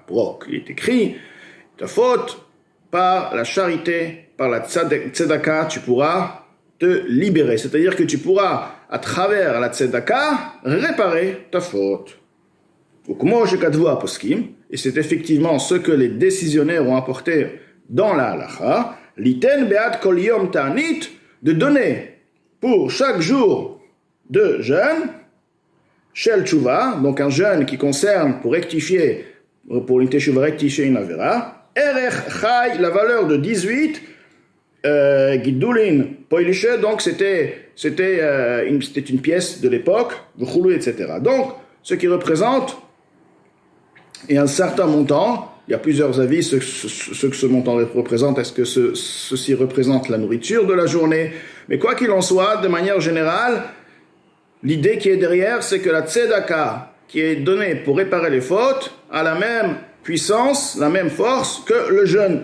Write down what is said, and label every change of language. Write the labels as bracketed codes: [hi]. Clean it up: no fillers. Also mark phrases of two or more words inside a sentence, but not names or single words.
[fr] Il est écrit, ta faute, par la charité, par la tzedaka, tu pourras te libérer. C'est-à-dire que tu pourras, à travers la tzedaka, réparer ta faute. Et c'est effectivement ce que les décisionnaires ont apporté dans la halacha, [he] ליתן בעת כל יום תענית, [fr] de donner pour chaque jour de jeûne, [he] של תשובה, [fr] donc un jeûne qui concerne pour une teshuva rectifier une avera, [he] ערך חי, [fr] la valeur de 18, [yi] גידולין פוילישע, [fr] donc c'était une pièce de l'époque, etc. Donc, ce qui représente et un certain montant, il y a plusieurs avis, ce que ce montant représente, est-ce que ceci représente la nourriture de la journée, mais quoi qu'il en soit, de manière générale, l'idée qui est derrière, c'est que la tzedaka, qui est donnée pour réparer les fautes, a la même puissance, la même force que le jeûne.